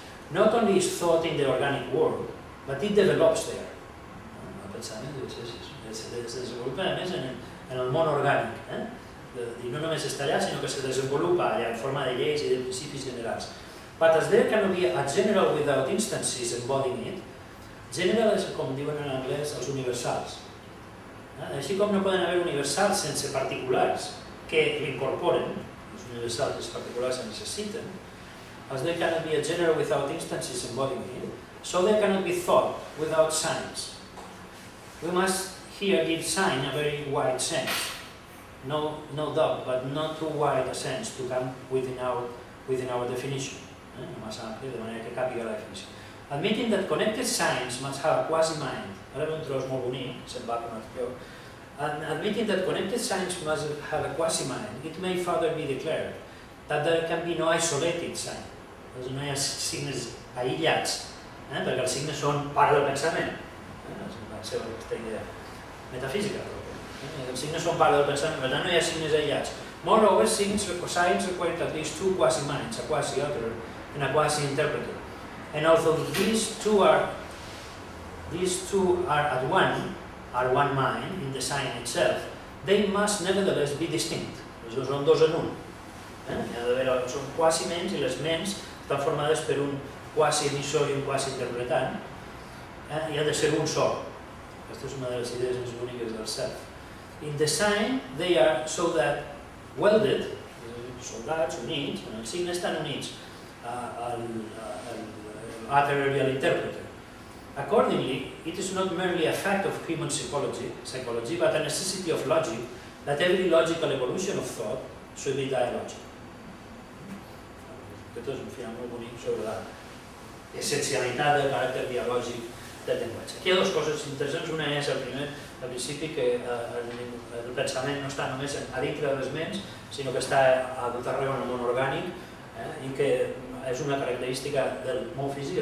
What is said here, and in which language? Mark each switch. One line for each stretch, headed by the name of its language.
English: Not only is thought in the organic world, but it develops there.
Catalan: El pensament és desenvolupa a més en el món orgànic. I no només està allà, sinó que se desenvolupa allà en forma de lleis i de principis generals.
English: But as there cannot be a general without instances embodying it,
Catalan: general és, com diuen en anglès, els universals. Així com no poden haver universals sense particulars que l'incorporen, els universals i els particulars se necessiten,
English: as there cannot be a general without instances embodying it, so there cannot be thought without signs. We must here give sign a very wide sense. No doubt, but not too wide a sense to come within our definition.
Catalan: No massa ampli, de manera que càpiga la definició.
English: Admitting that connected signs must have a quasi-mind.
Catalan: Ara ve un tros molt bonic, se'n va per un altre lloc.
English: Admitting that connected signs must have a quasi-mind, it may further be declared that there can be no isolated sign.
Catalan: No hi ha signes aïllats, perquè els signes són part del pensament. Va ser aquesta idea metafísica. Els signes són part del pensament, per tant no hi ha signes aïllats.
English: Moreover, signs require at least two quasi-minds, a quasi-author and a quasi-interpreter. And although these two are at one mind in the sign itself, they must nevertheless be distinct.
Catalan: Són dos en un. Són quasi-ments i les ments estan formades per un quasi-emissor i un quasi-interpretant i han de ser un sol. Aquesta és una de les idees més boniques del self.
English: In the sign, they are so that welded,
Catalan: soldats units, els signes estan units al
English: adversarial interpreter. Accordingly, it is not merely a fact of human psychology, but a necessity of logic that every logical evolution of thought should be dialogic.
Catalan: Aquest és un final molt bonic sobre l'essencialitat del caràcter dialògic del llenguatge. Aquí hi ha dues coses interessants. Una és, el primer, al principi, que el pensament no està només a dintre de les ments, sinó que està a tot arreu en el món orgànic i que és una característica del món físic.